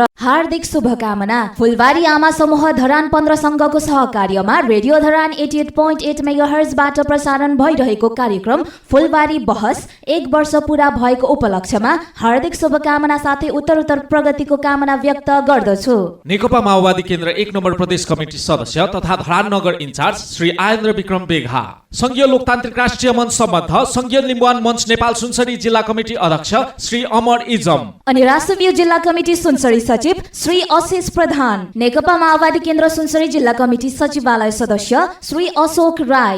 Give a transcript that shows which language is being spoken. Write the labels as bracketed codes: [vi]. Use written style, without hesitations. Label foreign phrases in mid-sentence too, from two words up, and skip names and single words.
[ne] हार्दिक शुभकामना। फुलबारी आमा समूह धरान 15 संघको सहकार्यमा रेडियो धरान 88.8 मेगाहर्जबाट प्रसारण भइरहेको कार्यक्रम फुलबारी बहस 1 वर्ष पूरा भएको उपलक्ष्यमा हार्दिक शुभकामना साथै उत्तरोत्तर प्रगतिको कामना व्यक्त गर्दछु। नेकपा माओवादी केन्द्र 1 नम्बर प्रदेश कमिटी सदस्य तथा धरान नगर इन्चार्ज श्री आयन्द्र विक्रम बेघा, संघीय लोकतान्त्रिक राष्ट्रिय मञ्च सम्बद्ध संघीय लिम्बुवान मञ्च नेपाल सुनसरी जिल्ला कमिटी अध्यक्ष श्री अमर इजम अनि राष्ट्रिय जिल्ला कमिटी सुनसरी सचिव श्री अशेष प्रधान, नेकपा माओवादी केन्द्र सुनसरी जिल्ला कमिटी सचिवालय सदस्य श्री अशोक राई,